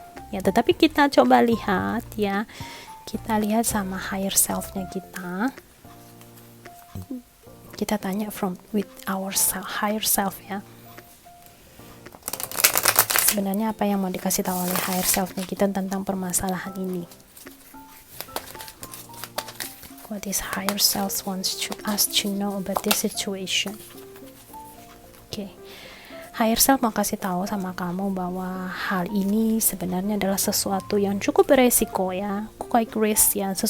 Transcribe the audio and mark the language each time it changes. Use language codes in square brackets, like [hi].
[id] Ya, tetapi kita coba lihat ya, kita lihat sama higher self-nya kita. Kita tanya [en] with our higher self [id] ya. Sebenarnya apa yang mau dikasih tahu oleh higher self-nya kita tentang permasalahan ini? [en] What is higher self wants us to know about this situation? [id] Oke. Higher self mau kasih tahu sama kamu bahwa hal ini sebenarnya adalah sesuatu yang cukup beresiko ya, [en] quite risk [id] ya.